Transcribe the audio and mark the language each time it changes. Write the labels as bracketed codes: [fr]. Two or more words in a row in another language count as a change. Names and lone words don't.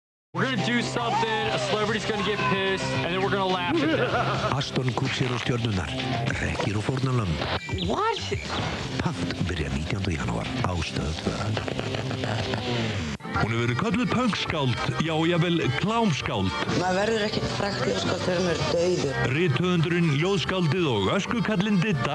[en] We're gonna do something, a celebrity's gonna get pissed, and then we're gonna laugh at it. [is] Aston Kutcher og stjörnurnar, Rekkir og fórnarlömb. [en] What? [is] Pant byrja 19. janúar á Stöð 2. Hún hefur verið kölluð pönkskáld, já, jafnvel klámskáld. Maður verður ekkert frægt ljóðskáld þegar maður er dauður. Rithöfundurinn, ljóðskáldið og öskukallinn Didda.